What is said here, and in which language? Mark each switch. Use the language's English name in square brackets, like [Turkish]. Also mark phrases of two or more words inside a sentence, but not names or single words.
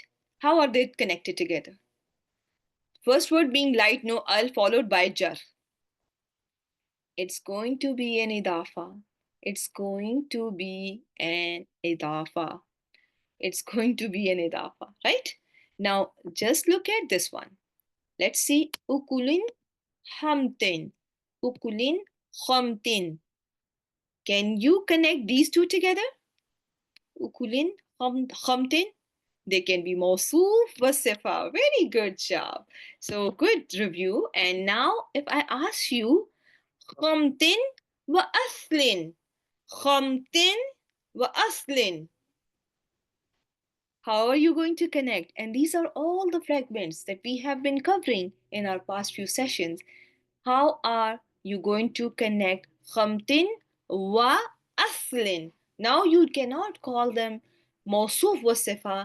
[English] How are they connected together? First word being light, no al, followed by jar. It's going to be an idafa. It's going to be an idafa. It's going to be an idafa, right? Now, just look at this one. Let's see. [Arabic] أكل خمط. أكل خمط. [English] Can you connect these two together? [Arabic] أكل خمط. [English] They can be [Arabic] موصوف وصفة. [English] Very good job. So good review. And now if I ask you [Arabic] خمط وأثل. خمط وأثل. [English] How are you going to connect? And these are all the fragments that we have been covering in our past few sessions. How are you going to connect [Arabic] خمط وأثل? [English] Now you cannot call them [Arabic] موصوف وصفة.